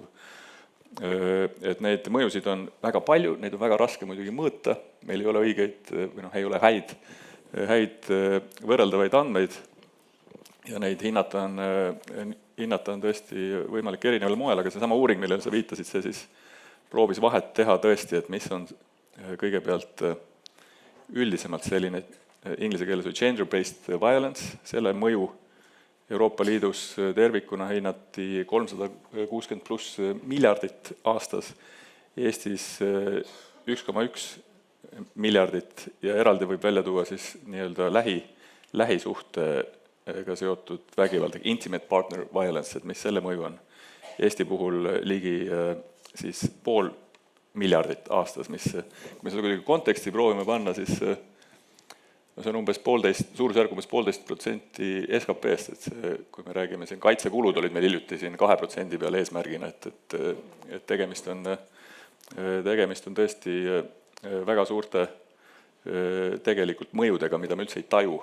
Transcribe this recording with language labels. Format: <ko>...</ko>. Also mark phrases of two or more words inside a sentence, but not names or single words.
<et>Et neid mõjusid on väga palju, neid on väga raske muidugi mõõta, meil ei ole õigeid või ei ole häid võrreldavaid andmeid ja neid hinnata on tõesti võimalik erineval moel, aga seesama uuring, millele sa viitasid, see siis proovis vahet teha tõesti, et mis on kõigepealt üldisemalt selline inglise keeles</et> <en>gender-based violence,</en> <et>selle mõju Euroopa Liidus tervikuna hinnati 360+ miljardit aastas, Eestis 1,1 miljardit ja eraldi võib välja tuua siis nii-öelda lähisuhtega seotud vägivald,</et> <en>intimate partner violence,</en> <et>et mis selle mõju on. Eesti puhul ligi siis 500 miljardit aastas, mis, kui me seda kuidagi konteksti proovime panna, siis see on umbes suurusjärg umbes 1,5% SKP-st, et see, kui me räägime siin, kaitsekulud olid meil hiljuti siin 2% peal eesmärgina, et tegemist on tõesti väga suurte tegelikult mõjudega, mida me üldse ei taju.</et>